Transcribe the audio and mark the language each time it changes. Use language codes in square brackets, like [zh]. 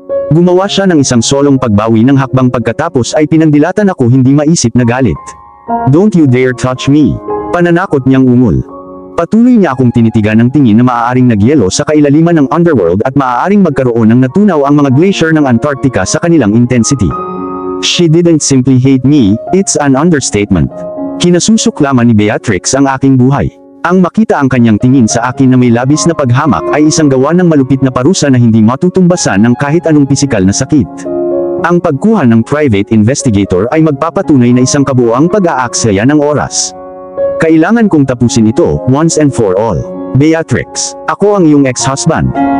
[tl] Gumawa siya ng isang solong pagbawi ng hakbang pagkatapos ay pinandilatan ako hindi maisip na galit. [en] Don't you dare touch me. [tl] Pananakot niyang ungol. Patuloy niya akong tinitigan ng tingin na maaaring nagyelo sa kailaliman ng underworld at maaaring magkaroon ng natunaw ang mga glacier ng Antarctica sa kanilang intensity. [en] She didn't simply hate me, it's an understatement. [tl] Kinasusuklaman ni Beatrix ang aking buhay. Ang makita ang kanyang tingin sa akin na may labis na paghamak ay isang gawa ng malupit na parusa na hindi matutumbasan ng kahit anong pisikal na sakit. Ang pagkuha ng private investigator ay magpapatunay na isang kabuuang pag-aaksaya ng oras. Kailangan kong tapusin ito, [en] once and for all. [tl] Beatrix, ako ang iyong ex-husband.